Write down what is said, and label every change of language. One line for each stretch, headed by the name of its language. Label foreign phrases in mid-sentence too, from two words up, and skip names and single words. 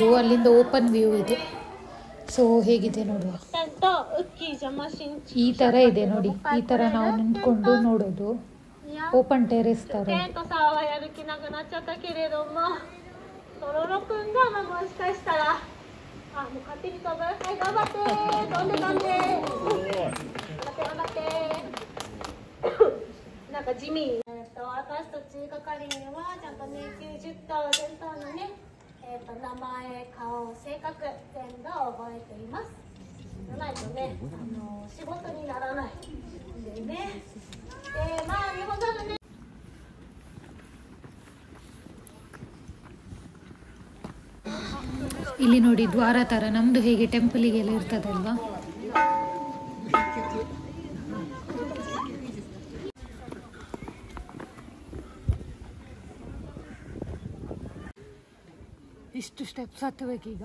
Kannada: ಅಲ್ಲಿಂದ
English: open view
Kannada: ಇದೆ. ಸೊ ಹೇಗಿದೆ ನೋಡುವ. ಈ ಥರ ಇದೆ ನೋಡಿ. ಈ ಥರ ನಾವು ನಿಂತ್ಕೊಂಡು ನೋಡೋದು.
English: open terrace ಥರ.
Japanese: 頑張って飛んで飛んで頑張ってなんか地味に私たち係員はちゃんとね90%のね、名前、顔、性格全部覚えています。じゃないとね、仕事にならないんでね。まあ日本のね
Kannada: ಇಲ್ಲಿ ನೋಡಿ ದ್ವಾರ ಥರ ನಮ್ಮದು ಹೇಗೆ ಟೆಂಪಲಿಗೆಲ್ಲ ಇರ್ತದಲ್ವಾ. ಇಷ್ಟು ಸ್ಟೆಪ್ಸ್ ಹತ್ತಬೇಕೀಗ.